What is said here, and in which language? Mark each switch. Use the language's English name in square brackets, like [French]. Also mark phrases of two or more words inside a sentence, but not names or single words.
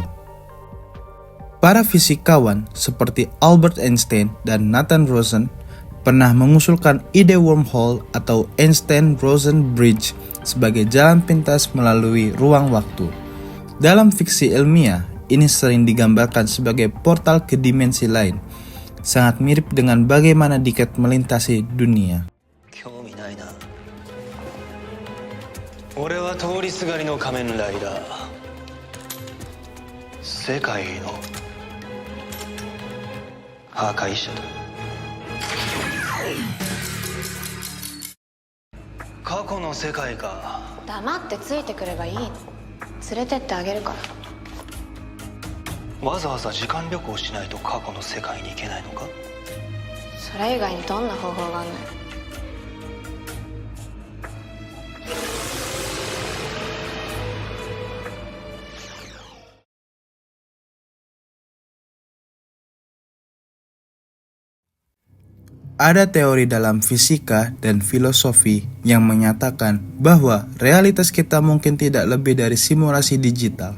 [Indonesian] Para fisikawan seperti Albert Einstein dan Nathan Rosen pernah mengusulkan ide wormhole atau Einstein-Rosen Bridge sebagai jalan pintas melalui ruang waktu. Dalam fiksi ilmiah, ini sering digambarkan sebagai portal ke dimensi lain, sangat mirip dengan bagaimana Decade melintasi dunia. [Japanese] 興味ないな。俺は通りすがりの仮面ライダー。世界の破壊者だ。過去の世界か。黙ってついてくればいいの。連れてってあげるから。わざわざ時間旅行しないと過去の世界に行けないのか。それ以外にどんな方法があるのよ。 [Indonesian] Ada teori dalam fisika dan filosofi yang menyatakan bahwa realitas kita mungkin tidak lebih dari simulasi digital.